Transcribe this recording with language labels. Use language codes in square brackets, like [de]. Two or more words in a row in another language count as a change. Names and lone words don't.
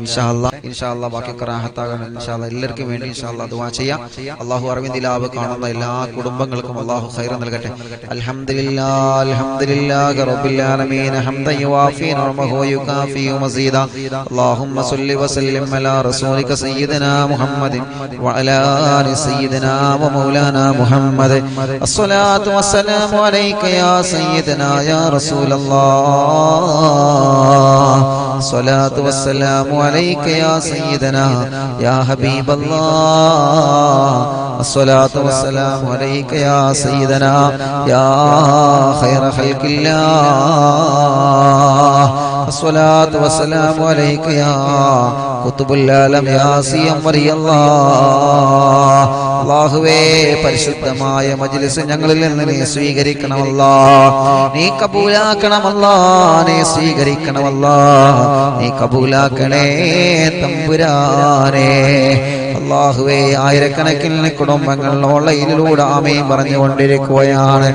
[ar] إن شاء الله [ml] ബാക്കി ഖറാഹത്താകാൻ [ar] إن شاء الله [ml] എല്ലാവർക്കും വേണ്ടി [ar] إن شاء الله [ml] ദുആ ചെയ്യാം. അല്ലാഹു അർവിന്ദിലാവ് കാണുന്ന എല്ലാ കുടുംബങ്ങൾക്കും അല്ലാഹു ഖൈറ് നൽകട്ടെ. [ar] الحمد لله رب العالمين حمدا يوافي نعمه ويكافئ مزيده. اللهم صل وسلم على رسولك سيدنا محمد وعلى آل سيدنا ومولانا محمد. الصلاة والسلام عليك يا سيدنا يا رسول الله. الصلاة والسلام عليك يا سيدنا يا حبيب الله. الصلاة والسلام عليك يا سيدنا يا خير خلق الله. الصلاة والسلام عليك يا قطب العالم يا سيم ولي الله. [ml] അല്ലാഹുവേ, പരിശുദ്ധമായ മജ്ലിസ് ഞങ്ങളിൽ നിന്ന് നീ സ്വീകരിക്കണമല്ലാ, നീ കബൂലാക്കണമല്ലാ, നീ സ്വീകരിക്കണമല്ലാ, നീ കബൂലാക്കണേ തമ്പുരാനേ. അല്ലാഹുവേ, ആയിരക്കണക്കിന് കുടുംബങ്ങൾ ഓൺലൈനിലൂടെ ആമീൻ പറഞ്ഞുകൊണ്ടിരിക്കുകയാണ്.